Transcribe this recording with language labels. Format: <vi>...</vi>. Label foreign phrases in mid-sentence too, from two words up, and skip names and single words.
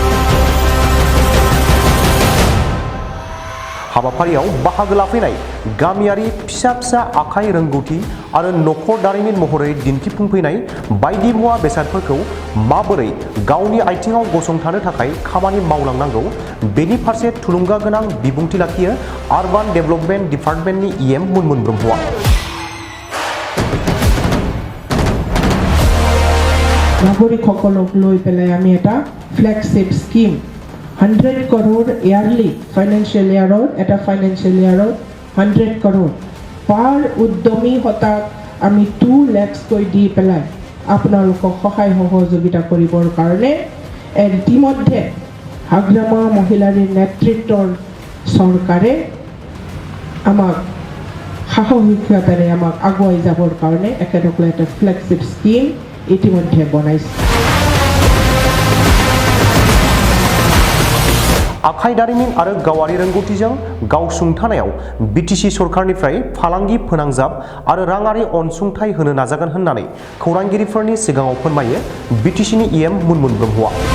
<brx>हाबाफारियाव बाहागो लाफैनाय गामियारि फिसा आखाइ रोंगौथि आरो नखर दारिमिन महरै दिन्थिफुंफैनाय बायदि मुवा बेसादफोरखौ माबोरै गावनि आथिङाव गसंथानो थाखाय खामानि मावलांनांगौ बेनि फारसे थुलुंगा गोनां बिबुंथि लाखियो आरबान डेभेलपमेन्ट डिपार्टमेन्टनि इएम मुनमुन ब्रह्मआ।</brx> <as>নাগৰিকসকলক লৈ পেলাই আমি এটা</as> <en>flagship scheme</en> <as>100 crore</as> <en>yearly financial year</en> <as>এটা</as> <en>financial year</en> <as>100 crore পাৰ উদ্যমী হতাক আমি 2 lakhs কৈ দি পেলাই আপোনালোকক সহায় সহযোগিতা কৰিবৰ কাৰণে ইতিমধ্যে হাগ্ৰামা মহিলাৰ নেতৃত্বৰ চৰকাৰে আমাক সাহসিকতাৰে আমাক আগুৱাই যাবৰ কাৰণে একেলগে এটা</as> <en>flagship scheme</en> <as>ইতিমধ্যে বনাইছে।</as> <brx>आखाइ दारिमिन आरो गावारि रोंगौथिजों गावसुंथानायाव बिटिसि सरकारनिफ्राय फालांगि फोनांजाब आरो राङारि अनसुंथाइ होनो नाजागोन होननानै खौरांगिरिफोरनि सिगाङाव फोरमायो बिटिसिनि इएम मुनमुन ब्रह्मआ।</brx>